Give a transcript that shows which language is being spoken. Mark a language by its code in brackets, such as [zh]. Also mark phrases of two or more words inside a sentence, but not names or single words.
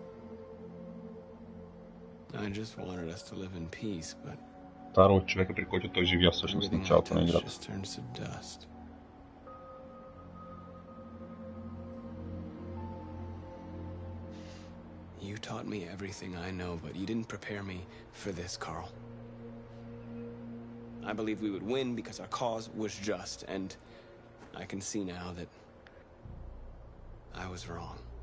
[en] I just wanted us to live in peace, but [bg] Таро от човека, при който той живя всъщност в началото на играта. [en] just turns to dust. You taught me everything I know, but you didn't prepare me for this, Carl. I believed we would win because our cause was just, and I can see now that I was wrong.